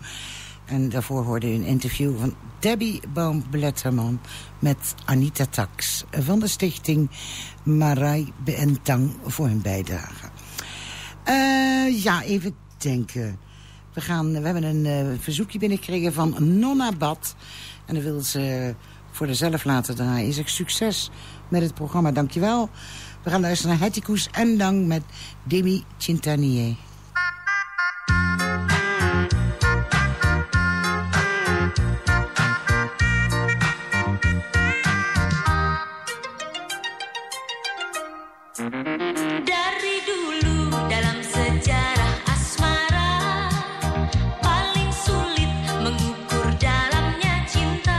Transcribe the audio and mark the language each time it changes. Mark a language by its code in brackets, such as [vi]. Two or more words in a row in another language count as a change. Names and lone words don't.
[nl] En daarvoor hoorde u een interview van Debbie Boom-Bletterman met Anita Tax van de stichting Marai Beentang voor hun bijdrage. Ja, even denken. We hebben een verzoekje binnengekregen van Nonna Bad. En dan wil ze voor zichzelf laten draaien. Is er succes met het programma, dankjewel. We gaan luisteren naar Hetikoes en Dang met Demi Cintanier. [id] Dari dulu dalam sejarah asmara paling sulit mengukur dalamnya cinta.